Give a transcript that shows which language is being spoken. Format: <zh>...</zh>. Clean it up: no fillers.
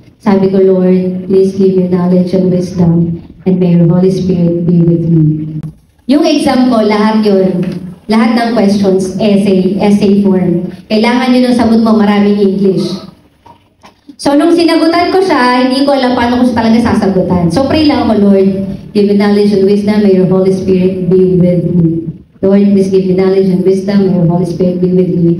<tl>Sabi ko,</tl> <en>Lord, please give me knowledge and wisdom and may your Holy Spirit be with me.</en> <tl>Yung exam ko, lahat yun. Lahat ng questions, essay form. Kailangan yun ang sagot mo, maraming English. So, nung sinagutan ko siya, hindi ko alam paano ko siya talaga sasagutan.</tl> <en>So, pray lang ako, Lord, give me knowledge and wisdom, may your Holy Spirit be with me. Lord, please give me knowledge and wisdom, may your Holy Spirit be with me.</en>